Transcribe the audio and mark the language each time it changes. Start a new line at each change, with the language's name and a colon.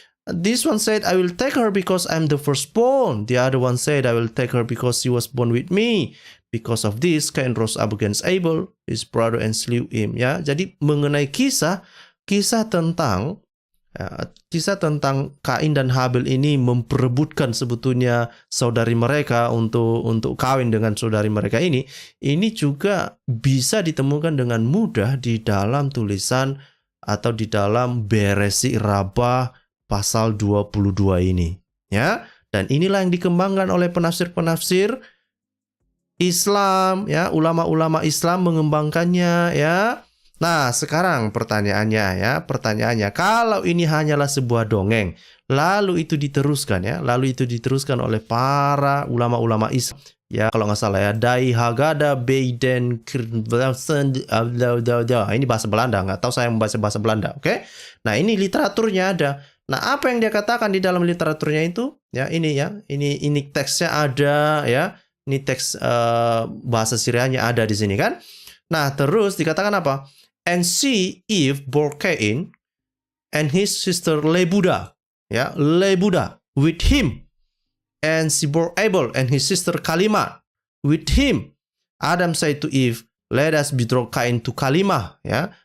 English: This one said I will take her because I'm the firstborn. The other one said I will take her because she was born with me. Because of this, Cain rose up against Abel, his brother, and slew him.
Indonesian: Ya, jadi mengenai kisah tentang Ya, kisah tentang Kain dan Habil ini memperebutkan sebetulnya saudari mereka untuk kawin dengan saudari mereka ini juga bisa ditemukan dengan mudah di dalam tulisan atau di dalam Beresi Rabbah pasal 22 ini, ya. Dan inilah yang dikembangkan oleh penafsir-penafsir Islam, ya, ulama-ulama Islam mengembangkannya, ya. Nah, sekarang pertanyaannya, kalau ini hanyalah sebuah dongeng, lalu itu diteruskan oleh para ulama-ulama Islam, ya, kalau nggak salah ya, Dai Hagada Beiden ini bahasa Belanda, nggak tahu saya membaca bahasa Belanda, oke? Nah, ini literaturnya ada. Nah, apa yang dia katakan di dalam literaturnya itu, ya, ini teksnya ada, ya, ini teks bahasa Syrianya ada di sini kan? Nah, terus dikatakan apa?
English: And see if bore Cain and his sister Lebuda, ya, Lebuda with him, and she bore Abel and his sister Kalima with him. Adam said to Eve, let us betroth Cain to Kalima, ya.